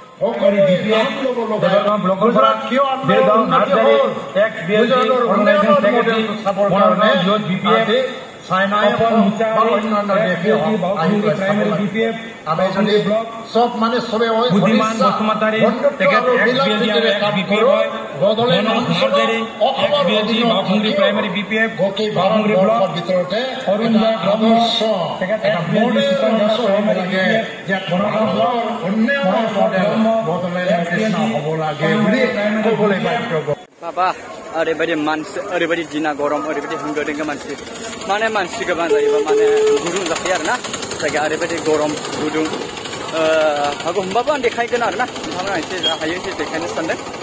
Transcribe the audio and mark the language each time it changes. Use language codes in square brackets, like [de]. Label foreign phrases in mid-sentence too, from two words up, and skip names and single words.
[as] সব মানে সবে বুদ্ধিমান বসুমতাৰী প্ৰাইমাৰী BPF বাঘুংৰি ব্লক ভিতৰতে অৰুণজয় [brx] बाबा ओरैबायदि मानसि ओरैबायदि दिना गरम ओरैबायदि होंगो दोंगो मानसि माने मानसि गोबां जायोबा माने गुदुं जाखायो आरोना जायगाया ओरैबायदि गरम गुदुं हागौ होमबाबो आं देखायगोन आरोना नोंथांमोना एसे हायो एसे देखायनो सानदों